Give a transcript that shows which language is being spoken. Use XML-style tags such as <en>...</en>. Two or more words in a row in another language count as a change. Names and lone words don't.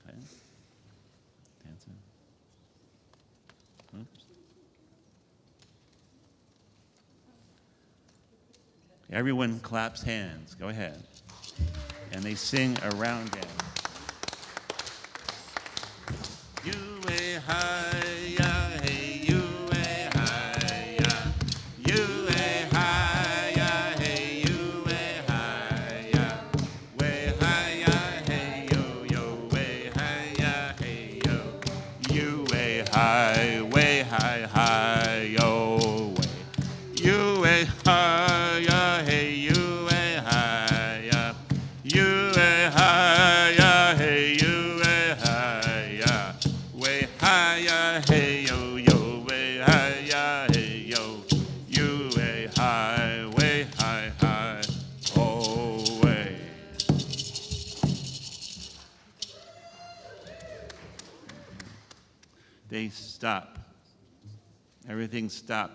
<en>Okay. Dancing. Oops. Everyone claps hands. Go ahead. And they sing a round dance. You a hi ya hey you a hi ya you a hi ya hey you a hi ya way hi ya hey yo yo way hi ya hey yo you a hi way hi yo way you a hi ya hey you a hi ya you a hi ya hey you a hi ya way hi ya hey yo yo way hi ya hey yo you a hi way hi oh way. They stop. Everything stops.</en>